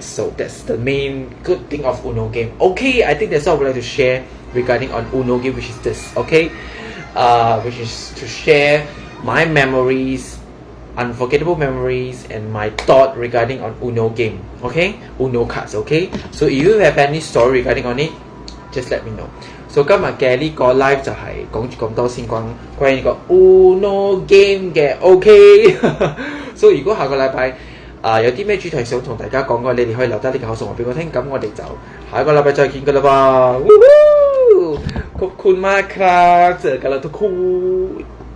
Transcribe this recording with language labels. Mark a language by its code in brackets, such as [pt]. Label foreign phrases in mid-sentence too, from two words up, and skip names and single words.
[en] So that's the main good thing of Uno game. Okay, I think that's all I would like to share regarding on Uno game, which is this. Okay, which is to share my memories, unforgettable memories, and my thought regarding on Uno game. Okay, Uno cards. Okay, so if you have any story regarding on it, just let me know. [yue] So 今日嘅呢個 live 就係講住咁多先，關於呢個 Uno game 嘅 OK。所以如果下個禮拜有啲咩主題想同大家講嘅，你哋可以留低啲口述話俾我聽，咁我哋就下一個禮拜再見㗎啦噃。 [th] ขอบคุณมากครับ，เจอกันแล้วทุกคู่